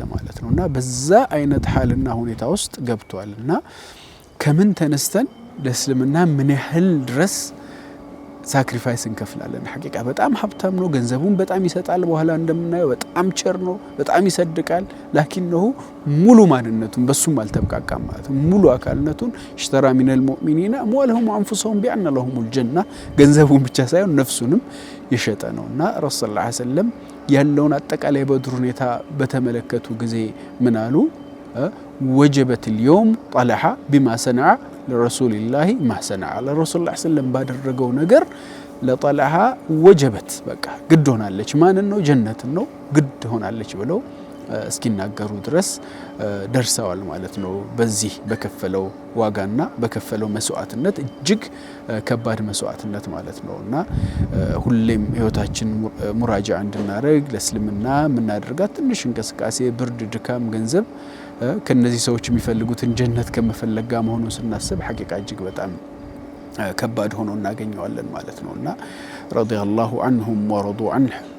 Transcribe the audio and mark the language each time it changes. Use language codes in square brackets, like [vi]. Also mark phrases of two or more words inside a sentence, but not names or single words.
[am] ማለት ነውና በዛ አይነት ሐልና ሁኔታ ውስጥ ገብቷልና ከምን ተነስተን ለእስልምና ምን ያህል ድረስ ሳክሪፋይስ እንከፍላለን። ሐቂቃ በጣም ሀብታም ነው፣ ገንዘቡን በጣም ይሰጣል። በኋላ እንደምናየው በጣም ቸር ነው፣ በጣም ይሰድቃል። ላኪንሁ ሙሉ ማንነቱን በሱም አልተብቃቃም ማለት ነው። ሙሉ አካልነቱን [ar] اشترى من المؤمنين أموالهم وأنفسهم بأن لهم الجنة [am] ገንዘቡን ብቻ ሳይሆን ነፍሱንም የሸጠ ነውና [ar] رسول صلى الله عليه وسلم [am] ያለውን አጠቃላይ በድር ሁኔታ በተመለከቱ ጊዜ ምን አሉ? [ar] وجبت اليوم طلحة بما صنع لرسول الله ما صنع لرسول الله صلى الله عليه وسلم [am] ባደረገው ነገር ለጣልሃ ወጀበት በቃ ግድ ሆናለች። ማን ነው? ጀነት ነው ግድ ሆናለች ብለው እስኪናገሩ ድረስ ደርሰዋል ማለት ነው። በዚህ በከፈለው ዋጋና በከፈለው መስዋዕትነት እጅግ ከባድ መስዋዕትነት ማለት ነውና ሁሌም ህይወታችን ሙራጃ እንድናደርግ ለእስልምና የምናደርጋት ትንሽ እንቅስቃሴ ብርድ፣ ድካም፣ ገንዘብ ከነዚህ ሰዎች የሚፈልጉትን ጀነት ከመፈለግ ጋር መሆኑን ስናስብ ሐቂቃ እጅግ በጣም ከባድ ሆኖ እናገኘዋለን ማለት ነውና [ar] رضي الله عنهم ورضوا عنه